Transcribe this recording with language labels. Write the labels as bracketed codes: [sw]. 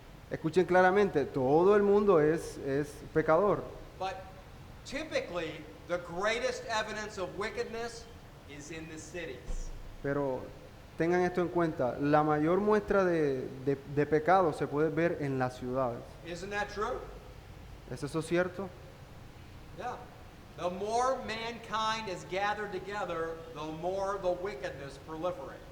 [es] Escuchen claramente, todo el mundo es pecador, [en] but typically the greatest evidence of wickedness is in the cities. [es] pero tengan esto en cuenta, la mayor muestra de pecado se puede ver en las ciudades. [en] Isn't that true? [es] ¿Es eso cierto? [en] Yeah. The more mankind is gathered together, the more the wickedness proliferates.